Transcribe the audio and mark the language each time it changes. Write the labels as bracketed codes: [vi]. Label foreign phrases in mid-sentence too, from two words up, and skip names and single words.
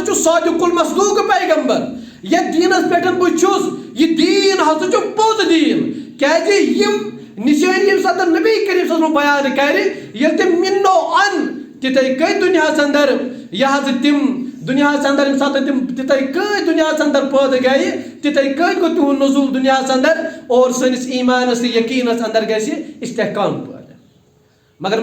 [ks] چھُ [ar] صادق المصدوق [ks] پیغمبر یتھ دیٖنس پٮ۪ٹھ بہٕ چھُس یہِ دیٖن ہسا چھُ پوٚز دیٖن کیٛازِ یِم نِشٲنی ییٚمہِ ساتہٕ نبی کریم [ar] صلی اللہ علیہ وسلم [ks] بیان کرِ ییٚلہِ تِم مِنو ان تِتھَے کٔنۍ دُنیاہس انٛدر یہِ حظ تِم دُنیاہس انٛدر ییٚمہِ ساتہٕ تِم تِتھَے کٔنۍ دُنیاہس انٛدر پٲدٕ گٔیہِ تِتھَے کٔنۍ گوٚو تِہُنٛد نزوٗل دُنیاہس انٛدر اور سٲنِس ایٖمانس تہٕ یقیٖنس انٛدر گژھِ استحکام پٲدٕ مگر